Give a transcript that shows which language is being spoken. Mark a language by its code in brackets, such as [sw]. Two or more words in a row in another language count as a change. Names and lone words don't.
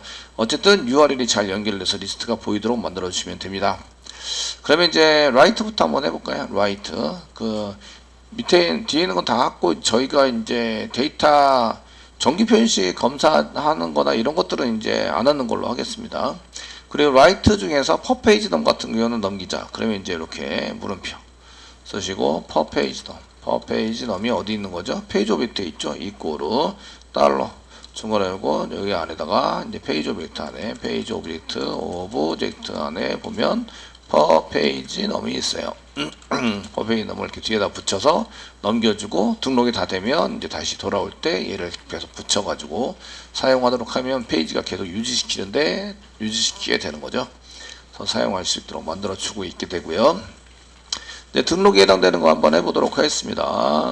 [ko] 어쨌든 URL이 잘 연결돼서 리스트가 보이도록 만들어 주시면 됩니다. 그러면 이제 라이트부터 한번 해볼까요? 라이트. 그 밑에 뒤에 있는 건 다 갖고 저희가 이제 데이터 정기 표시 검사하는 거나 이런 것들은 이제 안 하는 걸로 하겠습니다. 그리고 라이트 중에서 [en] per page num [ko] 같은 경우는 넘기자. 그러면 이제 이렇게 물음표 쓰시고 [en] per page num. per page num [ko] 이 어디 있는 거죠? 페이지 오브젝트에 있죠. 이꼬르 달러 중괄호 열고 여기 안에다가 이제 페이지 오브젝트 안에 페이지 오브젝트 안에 보면 [en] per page num [ko] 이 있어요. [en] per page num [ko] 을 이렇게 뒤에다 붙여서 넘겨주고 등록이 다 되면 이제 다시 돌아올 때 얘를 계속 붙여가지고 사용하도록 하면 페이지가 계속 유지시키게 되는 거죠. 그래서 사용할 수 있도록 만들어주고 있게 되고요. 네, 등록에 해당되는 거 한번 해보도록 하겠습니다.